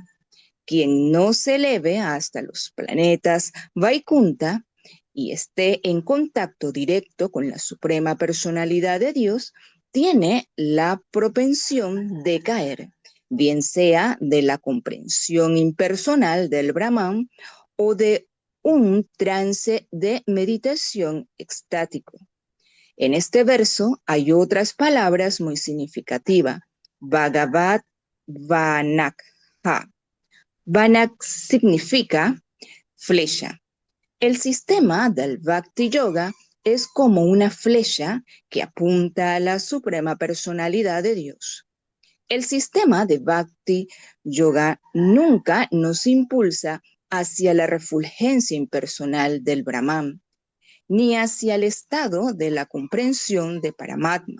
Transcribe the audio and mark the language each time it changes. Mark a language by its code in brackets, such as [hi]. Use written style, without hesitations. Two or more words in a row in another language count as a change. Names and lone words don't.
[es] Quien no se eleve hasta los planetas Vaikunta y esté en contacto directo con la suprema personalidad de Dios, tiene la propensión de caer, bien sea de la comprensión impersonal del Brahman o de un trance de meditación extático. En este verso hay otras palabras muy significativas. [sa] Bhagavat Vanakha. [es] Vanak significa flecha. El sistema del Bhakti Yoga es como una flecha que apunta a la suprema personalidad de Dios. El sistema de Bhakti Yoga nunca nos impulsa hacia la refulgencia impersonal del Brahman, ni hacia el estado de la comprensión de Paramatma.